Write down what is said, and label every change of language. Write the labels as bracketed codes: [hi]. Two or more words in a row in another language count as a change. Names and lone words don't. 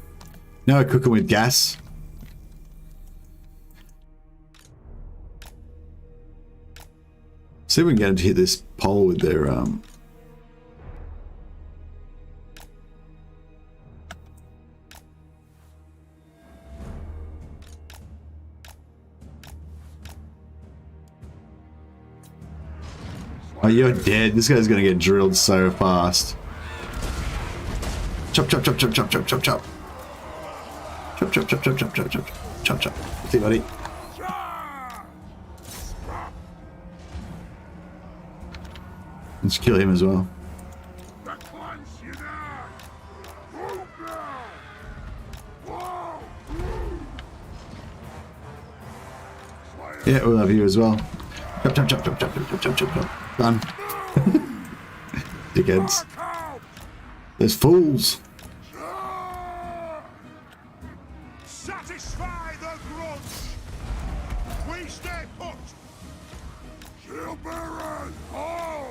[en] Now we're cooking with gas. See if we can get them to hit this pole with their Oh, you're dead. This guy's gonna get drilled so fast. Chop, chop, chop, chop, chop, chop, chop, chop. Chop, chop, chop, chop, chop, chop, chop, chop, chop. See, buddy. Let's kill him as well. Yeah, we'll have you as well. Chop, chop, chop, chop, chop, chop, chop, chop, chop. Done. Dickheads. There's fools. Satisfy the grudge. We stay put. Shield bearers, all.